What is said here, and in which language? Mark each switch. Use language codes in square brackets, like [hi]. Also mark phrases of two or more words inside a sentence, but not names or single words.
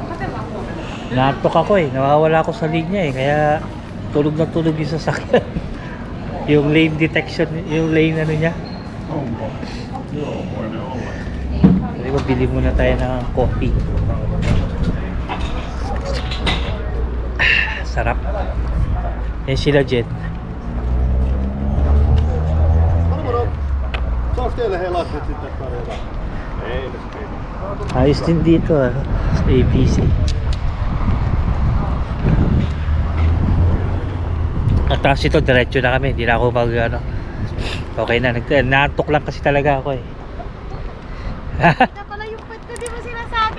[tl] Naantok ako eh, nawawala ako sa linya eh, kaya tulog na tulog yung sasakyan. Yung [en] lane detection, [tl] yung lane ano niya. Sabi ko, bili muna tayo ng coffee. Sarap. Yan sila Jen. [fi] saaks teille he lapset sitten tarjota? Ei, [tl] Ayos din dito sa ABC. At tapos ito, diretso na kami. Hindi na ako mag ano. Okay na, naantok lang kasi talaga ako eh. Ito pala yung pwede ko, di mo sinasabi.